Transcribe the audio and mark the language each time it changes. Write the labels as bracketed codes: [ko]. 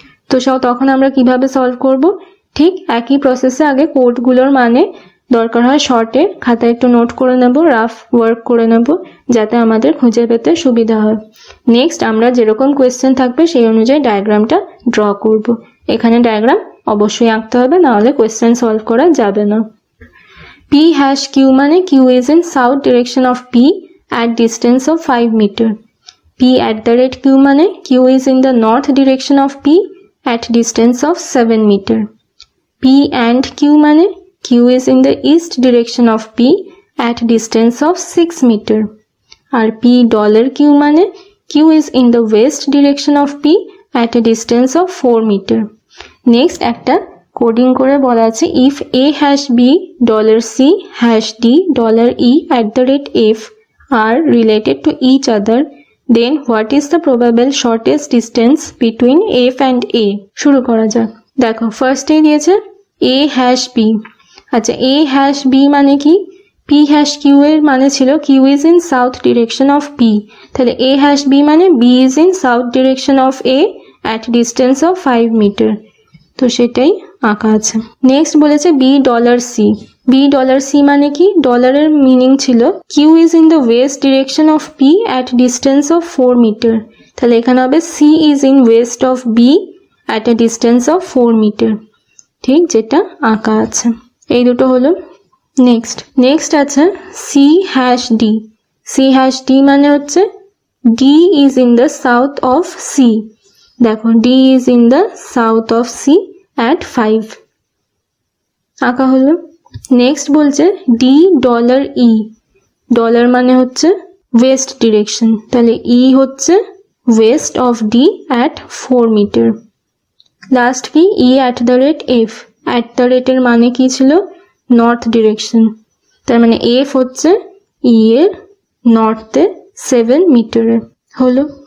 [bn] তো তখন আমরা কিভাবে সলভ করব? ঠিক একই প্রসেসে আগে কোডগুলোর মানে দরকার হয় শর্টে খাতায় একটু নোট করে নেব, রাফ ওয়ার্ক করে নেব, যাতে আমাদের খুঁজে পেতে সুবিধা হয়। নেক্সট আমরা যেরকম কোয়েশ্চেন থাকবে সেই অনুযায়ী ডায়াগ্রামটা ড্র করব। এখানে ডায়াগ্রাম অবশ্যই আঁকতে হবে, না হলে কোয়েশ্চেন সলভ করা যাবে না। [en] P hash Q মানে Q is in south direction of P at distance of 5 meter. P at the rate Q মানে Q is in the north direction of P at distance of 7 meter. P and Q মানে Q is in the east direction of P at distance of 6 meter. আর P dollar Q মানে Q is in the west direction of P at a distance of 4 meter. Next [bn] একটা coding করে বলা আছে [en] if A hash B $C hash D $E at the rate F are related to each other, then what is the probable shortest distance between F and A? [bn] শুরু করা যাক। দেখো ফার্স্টেই দিয়েছে A hash B। আচ্ছা, A hash B মানে কি? [en] P hash Q এর মানে ছিল Q is in south direction of P, তাহলে A hash B মানে B is in south direction of A at distance of 5 meter, [bn] তো সেটাই আঁকা আছে। নেক্সট বলেছে $C। $C মানে কি? [en] ডলারের মিনিং ছিল Q is in the west direction of P at distance of 4 meter, তাহলে এখানে হবে C is in west of B at a distance of 4 meter, [bn] ঠিক যেটা আঁকা আছে। এই দুটো হলো। নেক্সট আছে [en] C hash D। C hash D মানে হচ্ছে D is in the south of C, দেখো D is in the south of C at 5, [bn] আঁকা হলো। নেক্সট বলছে $E। ডলার মানে হচ্ছে ওয়েস্ট ডিরেকশন, তাহলে E হচ্ছে West of D at 4 metre. Last কি? E at the rate F। at the rate এর মানে কি ছিল? নর্থ ডিরেকশন, তার মানে F হচ্ছে E এর নর্থে 7 মিটারে। হলো।